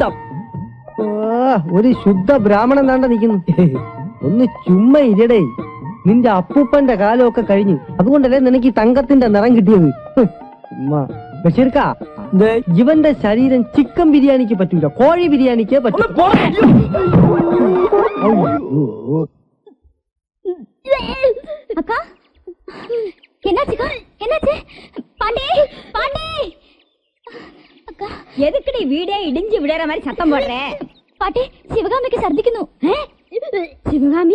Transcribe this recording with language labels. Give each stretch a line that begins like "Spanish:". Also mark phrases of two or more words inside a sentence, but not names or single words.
Malayalam: ഒരു ശുദ്ധ ബ്രാഹ്മണൻ താണ്ട നിൽക്കുന്നു. ഒന്ന് ചുമ്മാ ഇരടേ. നിന്റെ അപ്പൂപ്പന്റെ കാലമൊക്കെ കഴിഞ്ഞു. അതുകൊണ്ടല്ലേ നിനക്ക് ഈ തങ്കത്തിന്റെ നിറം കിട്ടിയത്. ബഷീർക്കാ, ഇവന്റെ ശരീരം ചിക്കൻ ബിരിയാണിക്ക് പറ്റൂല, കോഴി ബിരിയാണിക്ക് പറ്റൂ.
Tamil: அக்கா, என்னாச்சுக்கா? என்னாச்சு? பாண்டி, பாண்டி! அக்கா, எதுக்குடி வீடே இடிஞ்சு விடுற மாதிரி சத்தம் போடுற? பாட்டி, சிவகாமிக்கு சர்திக்கணும். சிவகாமி?